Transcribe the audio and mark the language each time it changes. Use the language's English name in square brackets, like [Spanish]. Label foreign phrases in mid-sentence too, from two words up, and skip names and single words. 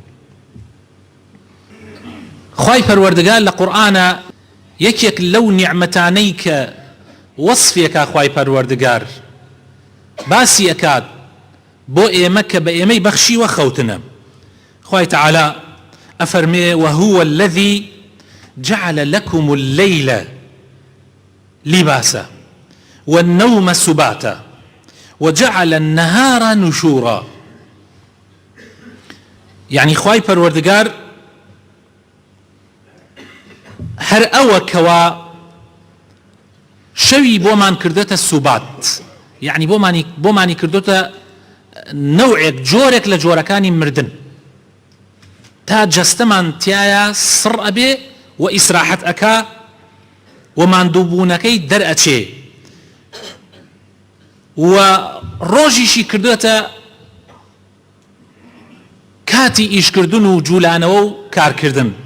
[Central Kurdish] خوای پەروەردگار لە قورئانە یەکێک لەو نیعمەتانەی کە وەصفێکە خوای پەروەردگار باسی ئەکات بۆ ئێمە کە بە ئێمەی بەخشیوە خەوتنە. خوای تەعالی ئەفەرمێ: [Arabic] وهو الذي جعل لكم الليل لباسا والنوم سباتا وجعل النهار نشورا. [Central Kurdish] يعني خوای پەروەردگار هەر ئەوە کەوا شەوی بۆمان کردێتە سوبات، یعنی بۆمانی کردوتە نەوعێک جۆرێک لە جۆرەکانی مردن، تا جەستەمان تایە سڕ ئەبێ و ئیسراحەت ئەکا و ماندووبوونەکەی دەرئەچێ، و ڕۆژیشی کردوێتە کاتی ئیشکردن و جوولانەوە و کارکردن.